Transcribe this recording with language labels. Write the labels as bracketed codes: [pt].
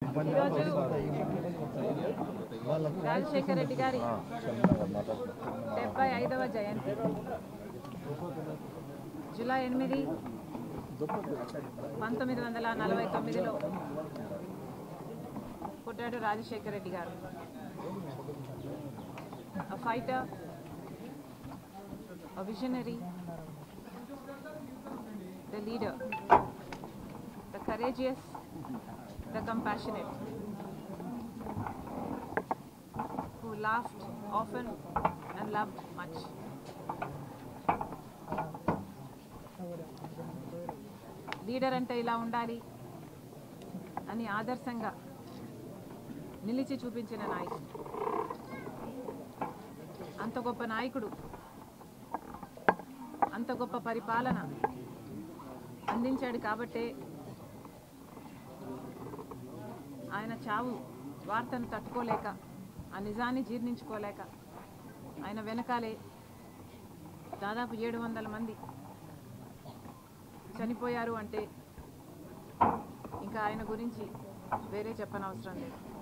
[te] ఈరోజు రాజశేఖర రెడ్డి గారి 75వ జయంతి జూలై 8, 1949లో పుట్టాడు రాజశేఖర రెడ్డి గారు. [en] A fighter, a visionary, the leader, the courageous, the compassionate, who laughed often and loved much. [te] Leader అంటే ఇలా ఉండాలి అని ఆదర్శంగా నిలిచి చూపించిన నాయకుడు. అంత గొప్ప నాయకుడు, అంత గొప్ప పరిపాలన అందించాడు కాబట్టే ఆయన చావు వార్తను తట్టుకోలేక, ఆ నిజాన్ని జీర్ణించుకోలేక ఆయన వెనకాలే దాదాపు 700 మంది చనిపోయారు అంటే ఇంకా ఆయన గురించి వేరే చెప్పనవసరం లేదు.